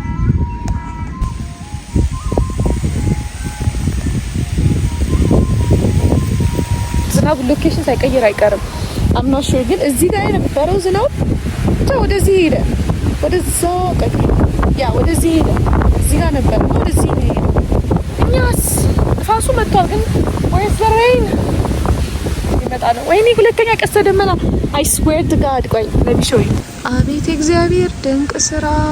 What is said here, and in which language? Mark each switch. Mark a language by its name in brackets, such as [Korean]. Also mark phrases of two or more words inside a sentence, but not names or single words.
[Amharic] ዝናቡ ሎኬሽን ሳይቀይር አይቀርም [English] I'm not sure [Amharic] ግን እዚህ ጋር የነበረው ዝናብ ብቻ ወደዚህ ሄደ ወደዛ ቀጥ ያ ወደዚህ ሄደ እዚህ ጋር ነበር ወደዚህ ሄደ እኛስ ንፋሱ መጥቷል ግን [English] where's the rain [Amharic] ይመጣ ነው ወይኔ ሁለተኛ ቀስተ ደመና [English] I swear to God [Amharic] ቆይ [English] let me show you [Amharic] አቤት እግዚአብሔር ድንቅ ስራ